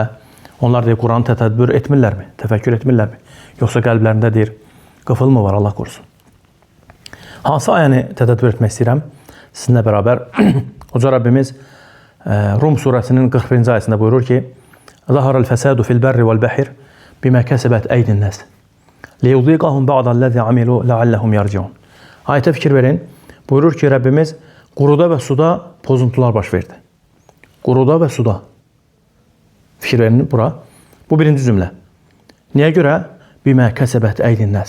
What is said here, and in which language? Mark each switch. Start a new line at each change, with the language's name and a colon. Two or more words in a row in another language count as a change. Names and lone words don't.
Azerbaijani: Onlar deyir, Quranı tədəbbür etmirlərmi, təfəkkür etmirlərmi? Yoxsa qəlblərində deyir, qıfıl mı var, Allah qorusun. Hansı ayəni tədəbbür etmək istəyirəm? Sizinlə bərabər Uca Rəbbimiz Rum surəsinin 41-ci ayəsində buyurur ki,
Arabic: ظهر الفساد في البر والبحر بما كسبت أيدي الناس. ليذيقهم بعض الذي عملوا لعلهم يرجعون.
Azerbaijani: Ayətə fikir verin. Buyurur ki, Rəbbimiz quruda və suda pozuntular baş verdi. Quruda və suda. Fikir verin bura. Bu birinci cümlə. Niyə görə?
Arabic: بما كسبت أيدي الناس.